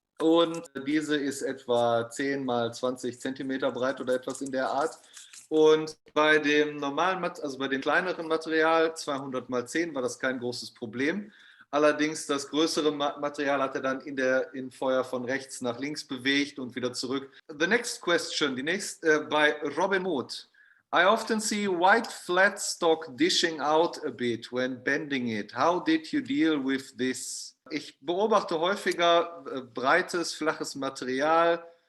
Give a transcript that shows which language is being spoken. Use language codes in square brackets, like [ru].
[de] Und diese ist etwa 10 mal 20 Zentimeter breit oder etwas in der Art. Und bei dem normalen, also bei dem kleineren Material, 200 mal 10, war das kein großes Problem. Allerdings das größere Material hat er dann in Feuer von rechts nach links bewegt und wieder zurück. [en] The next question, bei Robin Muth. I often see white flat stock dishing out a bit when bending it. How did you deal with this? [de] Ich beobachte häufiger breites, flaches Material.